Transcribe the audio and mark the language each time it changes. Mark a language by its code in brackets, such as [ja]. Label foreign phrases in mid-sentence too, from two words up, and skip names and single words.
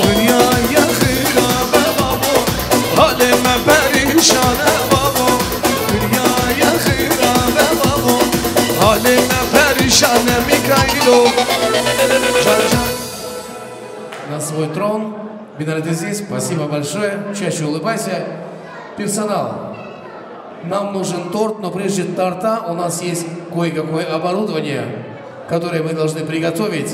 [az] Dünyaya hırabe babo, halime perişane babo. Dünyaya hırabe babo, halime perişane Михайло. [ru] На свой трон. Бинали, ты здесь? Спасибо большое. Чаще улыбайся. Персонал. Нам нужен торт, но прежде торта у нас есть кое-какое оборудование, которое мы должны приготовить.